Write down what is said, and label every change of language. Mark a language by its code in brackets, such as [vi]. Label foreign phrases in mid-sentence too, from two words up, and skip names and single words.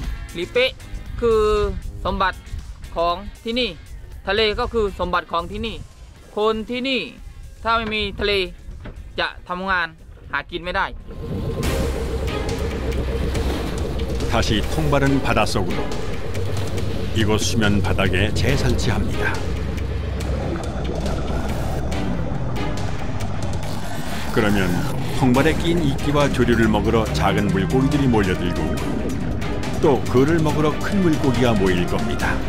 [th] หลีเป๊ะคือสมบัติของที่นี่ทะเลก็คือสมบัติของที่นี่คนที่นี่ถ้าไม่มีทะเลจะทำงานหากินไม่ได้ [ko] 다시 통발은 바닷속으로 이곳 수면 바닥에 재설치합니다. 그러면 통발에 낀 이끼와 조류를 먹으러 작은 물고기들이 몰려들고 또 그를 먹으러 큰 물고기가 모일 겁니다.